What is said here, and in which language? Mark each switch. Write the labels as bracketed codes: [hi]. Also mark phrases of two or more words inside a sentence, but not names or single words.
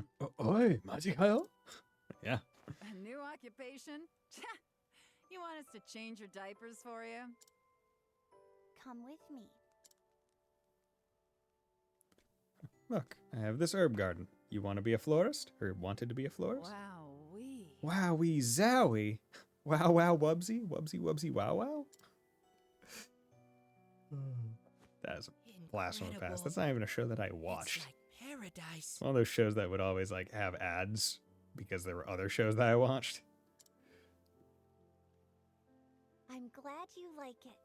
[en] Oi, 맞이가요? Yeah. A new occupation? You want us to change your diapers for you? Come with me. Look, I have this herb garden. You want to be a florist? Or wanted to be a florist? Wowee. Wowie zowie. Wow wow wubsy. Wubsy wubsy wow wow. That is a blast from the past. That's not even a show that I watched. It's like paradise. It's one of those shows that would always like have ads because there were other shows that I watched. I'm glad you like it.